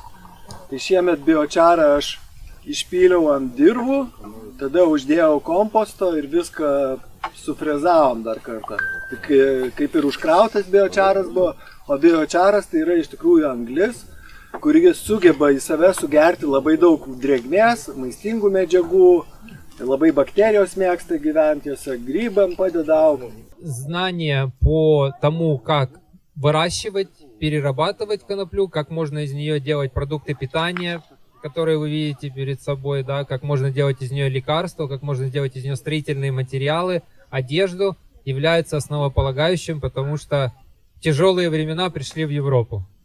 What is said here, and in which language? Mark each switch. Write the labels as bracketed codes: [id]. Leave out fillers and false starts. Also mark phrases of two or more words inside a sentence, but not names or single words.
[lt] Tai šiemet biočarą aš išpyliau ant dirvų, tada uždėjau komposto ir viską sufrezavom dar kartą. Tik kaip ir užkrautas biočaras buvo, o biočaras tai yra iš tikrųjų anglis, kuri sugeba į save sugerti labai daug drėgmės, maistingų medžiagų, labai bakterijos mėgsta gyventi, jose грибам padeda augti. [ru] Знания по тому, как выращивать, перерабатывать коноплю, как можно из нее делать продукты питания, которые вы видите перед собой, да, как можно делать из нее лекарства, как можно делать из нее строительные материалы, одежду, является основополагающим, потому что тяжелые времена пришли в Европу.